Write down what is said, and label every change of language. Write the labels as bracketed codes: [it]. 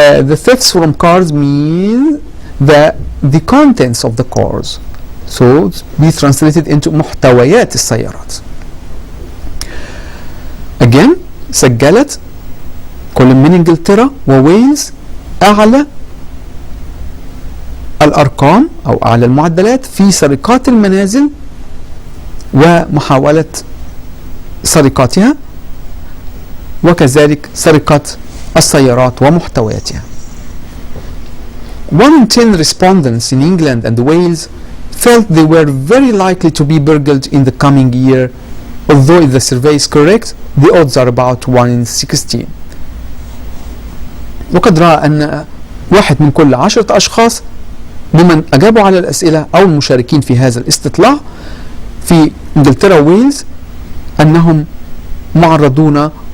[en] The thefts from cars mean the contents of the cars, so be translated into [ar] محتويات السيارات. [en] again [ar] سجلت كل من انجلترا وويلز اعلى الارقام او اعلى المعدلات في سرقات المنازل ومحاولة سرقاتها، وكذلك سرقة السيارات ومحتوياتها. [en] 1 in 10 respondents in England and Wales felt they were very likely to be burgled in the coming year, although if the survey is correct, the odds are about 1 in 16. [ar] وقد رأى أن 1 من كل 10 أشخاص ممن أجابوا على الأسئلة أو المشاركين في هذا الاستطلاع في انجلترا وويلز انهم معرضون